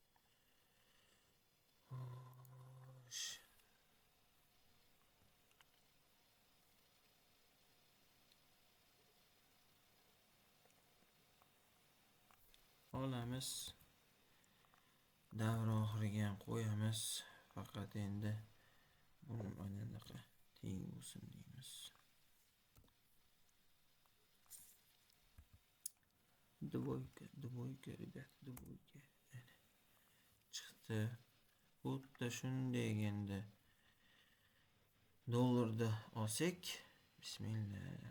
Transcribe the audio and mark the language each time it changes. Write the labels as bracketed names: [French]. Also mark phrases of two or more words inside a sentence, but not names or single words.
[Uzbek] Xo'sh. Olamiz. Davr oxiriga ham qo'yamiz. Faqat endi buni mana bunaqa teng bo'lsin deymiz. [Russian] Двойка, rебят, двойка. [Uzbek] Chiqdi. Xuddi shunday endi dollarda olsak, bismillah.